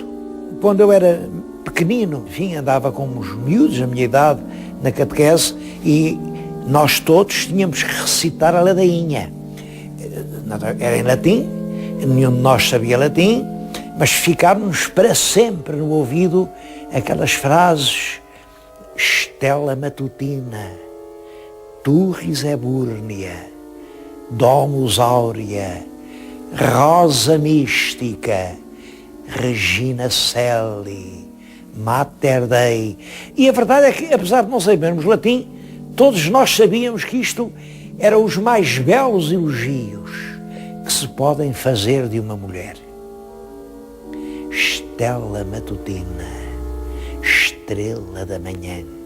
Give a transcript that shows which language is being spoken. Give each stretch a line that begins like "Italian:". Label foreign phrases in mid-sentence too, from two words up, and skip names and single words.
Portuguese: Quando eu era pequenino, enfim, andava com uns miúdos, a minha idade, na catequese, e nós todos tínhamos que recitar a ladainha. Era em latim, nenhum de nós sabia latim, mas ficámos para sempre no ouvido aquelas frases:
Latin: Stella Matutina, Turris Ebúrnea, Domus Áurea, Rosa Mística, Regina Celi, Mater Dei.
Portuguese: E a verdade é que, apesar de não sabermos latim, todos nós sabíamos que isto eram os mais belos elogios que se podem fazer de uma mulher.
Latin: Stella Matutina,
Portuguese: estrela da manhã.